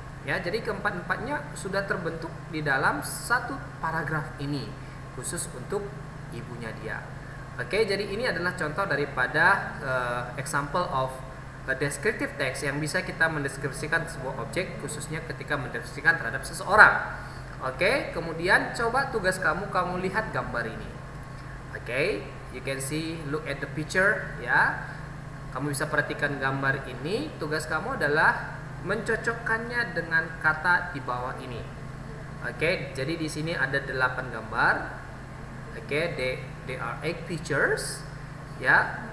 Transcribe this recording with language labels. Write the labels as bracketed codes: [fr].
[id] Ya, jadi keempat-empatnya sudah terbentuk di dalam satu paragraf ini khusus untuk ibunya dia. Oke, jadi ini adalah contoh daripada [en] example of a descriptive text [id] yang bisa kita mendeskripsikan sebuah objek, khususnya ketika mendeskripsikan terhadap seseorang. Oke, kemudian coba tugas kamu lihat gambar ini. [en] Oke, you can see, look at the picture, ya. [id] Kamu bisa perhatikan gambar ini. Tugas kamu adalah mencocokkannya dengan kata di bawah ini. Oke, jadi di sini ada 8 gambar. [en] Oke, they are 8 pictures, ya.